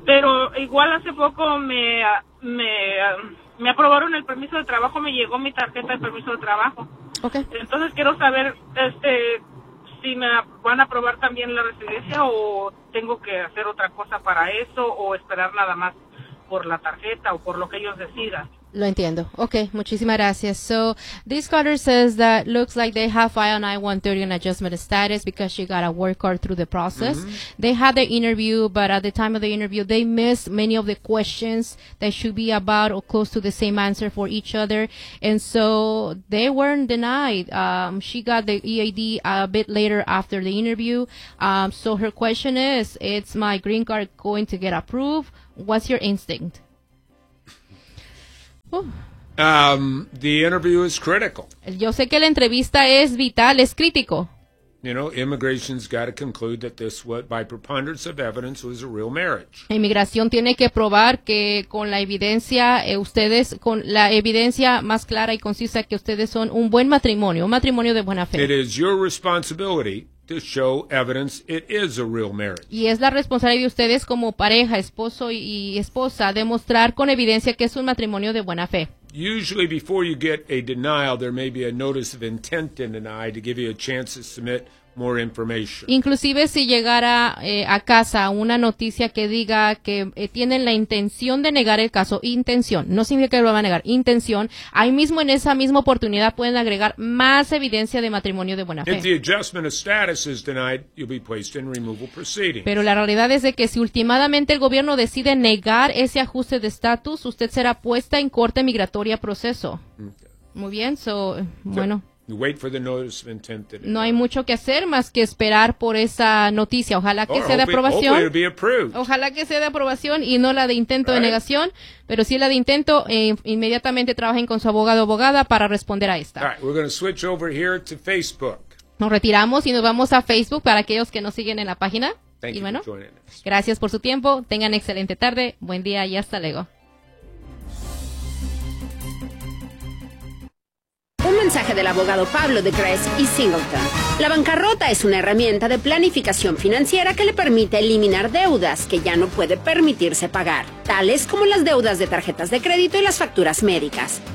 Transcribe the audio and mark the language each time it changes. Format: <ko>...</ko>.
<es>Pero igual hace poco me aprobaron el permiso de trabajo, me llegó mi tarjeta de permiso de trabajo. Okay. Entonces quiero saber, si me van a aprobar también la residencia o tengo que hacer otra cosa para eso o esperar nada más por la tarjeta o por lo que ellos decidan. Lo entiendo. Okay, muchísimas gracias.</es> <en>So, this caller says that looks like they have filed an I-130 and adjustment of status because she got a work card through the process. Mm-hmm. They had the interview, but at the time of the interview, they missed many of the questions that should be about or close to the same answer for each other. And so, they weren't denied. She got the EAD a bit later after the interview. So, her question is my green card going to get approved? What's your instinct? The interview is critical.</en> <es>Yo sé que la entrevista es vital, es crítico.</es> <en>You know, immigration's got to conclude that this, what by preponderance of evidence, was a real marriage.</en> <es>Inmigración tiene que probar que con la evidencia, ustedes, con la evidencia más clara y concisa, que ustedes son un buen matrimonio, un matrimonio de buena fe.</es> <en>It is your responsibility to show evidence it is a real marriage.</en> <es>Y es la responsabilidad de ustedes como pareja, esposo y esposa, demostrar con evidencia que es un matrimonio de buena fe.</es> <en>Usually before you get a denial, there may be a notice of intent to deny to give you a chance to submit more information.</en> <es>Inclusive si llegara a casa una noticia que diga que tienen la intención de negar el caso, intención, no significa que lo van a negar, intención, ahí mismo en esa misma oportunidad pueden agregar más evidencia de matrimonio de buena fe.</es> <en>If the adjustment of status is denied, you'll be placed in removal proceedings.</en> <es>Pero la realidad es de que si ultimadamente el gobierno decide negar ese ajuste de estatus, usted será puesta en corte migratoria proceso. Okay. Muy bien, bueno.</es> <en>You wait for the notice of intent to deny.</en> <es>No hay mucho que hacer más que esperar por esa noticia. Ojalá que sea de aprobación. Ojalá que sea de aprobación y no la de intento de negación. Pero si es la de intento, inmediatamente trabajen con su abogado o abogada para responder a esta.</es> <en>All right, we're going to switch over here to Facebook.</en> <es>Nos retiramos y nos vamos a Facebook para aquellos que nos siguen en la página.</es> <en>Thank</en> <es>y bueno,</es> <en>you for joining us.</en> <es>Gracias por su tiempo. Tengan excelente tarde. Buen día y hasta luego. Un mensaje del abogado Pablo de Cres y Singleton. La bancarrota es una herramienta de planificación financiera que le permite eliminar deudas que ya no puede permitirse pagar, tales como las deudas de tarjetas de crédito y las facturas médicas.</es>